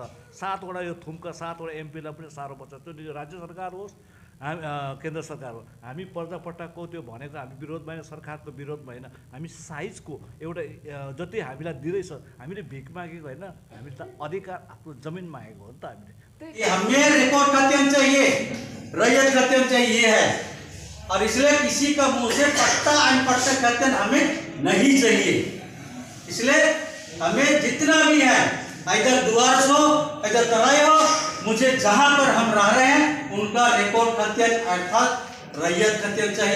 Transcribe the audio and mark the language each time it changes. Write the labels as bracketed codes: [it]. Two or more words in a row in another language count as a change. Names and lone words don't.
[ne] 7वटा यो थुम्का 7वटा एमपीलाई पनि साह्रो पर्छ। त्यो राज्य सरकार होस्, केन्द्र सरकार हो। हामी पर्जापट्टाको त्यो भनेको हामी विरोध भएन, सरकारको विरोध भएन। हामी साइजको एउटा जति हामीलाई दिँदैछ, हामीले भिख मागेको होइन, हामीले त अधिकार आफ्नो जमिन मागेको हो नि त। हामीले [hi] हमें रिकॉर्ड खतियान चाहिए, रैयत खतियान चाहिए है, और इसलिए किसी का मुंह से पट्टा अनपट्टा खतियान हमें नहीं चाहिए। इसलिए हमें जितना भी है, इधर डुवर्स हो, इधर तराई हो, मुझे जहां पर हम रह रहे हैं उनका रिकॉर्ड खतियान अर्थात रैयत खतियान चाहिए।